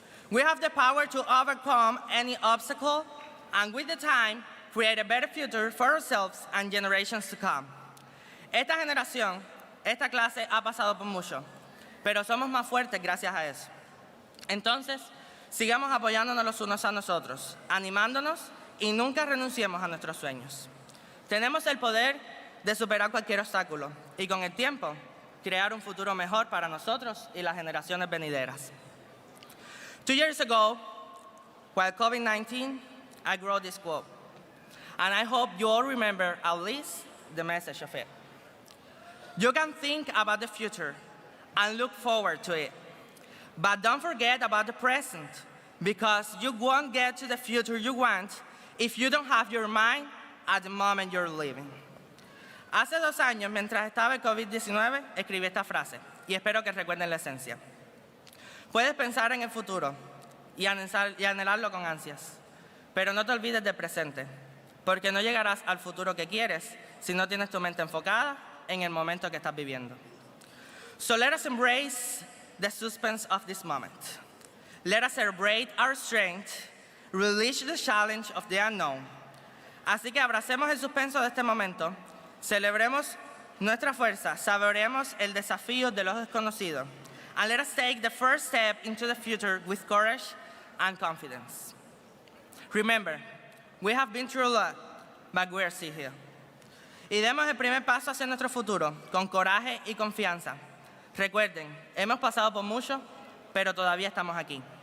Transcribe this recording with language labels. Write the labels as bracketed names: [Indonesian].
[English] We have the power to overcome any obstacle, and with the time, create a better future for ourselves and generations to come. [Spanish] Esta generación, esta clase ha pasado por mucho, pero somos más fuertes gracias a eso. Entonces, sigamos apoyándonos los unos a nosotros, animándonos y nunca renunciemos a nuestros sueños. Tenemos el poder de superar cualquier obstáculo y con el tiempo crear un futuro mejor para nosotros y las generaciones venideras. [English] 2 years ago, while COVID-19, I wrote this quote, and I hope you all remember at least the message of it. You can think about the future and look forward to it, but don't forget about the present, because you won't get to the future you want if you don't have your mind at the moment you're living. [Spanish] Hace 2 años, mientras estaba el COVID-19, escribí esta frase, y espero que recuerden la esencia. Puedes pensar en el futuro y anhelarlo con ansias, pero no te olvides del presente, porque no llegarás al futuro que quieres si no tienes tu mente enfocada en el momento que estás viviendo. [English] So let us embrace the suspense of this moment. Let us celebrate our strength, release the challenge of the unknown. [Spanish] Así que abracemos el suspenso de este momento, celebremos nuestra fuerza, saboreemos el desafío de los desconocidos, [English] and let us take the first step into the future with courage and confidence. Remember, we have been through a lot, but we are still here. [Spanish] Y demos el primer paso hacia nuestro futuro, con coraje y confianza. Recuerden, hemos pasado por mucho, pero todavía estamos aquí.